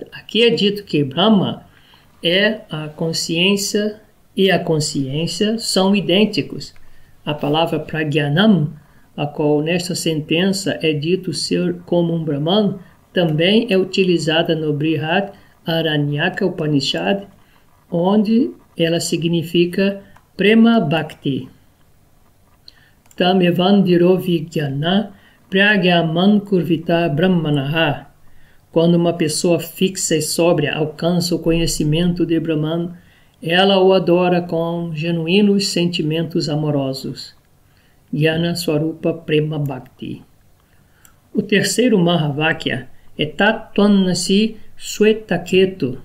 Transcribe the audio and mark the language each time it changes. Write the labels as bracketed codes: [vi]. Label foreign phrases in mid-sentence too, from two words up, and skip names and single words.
[pt] Aqui é dito que Brahma é a consciência e a consciência são idênticos. A palavra Pragyanam, a qual nesta sentença é dito ser como um Brahman, também é utilizada no Brihad Aranyaka Upanishad, onde ela significa [sa] प्रेम भक्ति. तम् एव धीरो विज्ञाय प्रज्ञां कुर्वीत ब्राह्मणः. [pt] Quando uma pessoa fixa e sóbria alcança o conhecimento de Brahman, ela o adora com genuínos sentimentos amorosos. [sa] ज्ञान स्वरूप प्रेम भक्ति. [pt] O terceiro Mahavakya é Tattvanasi Swetaketu.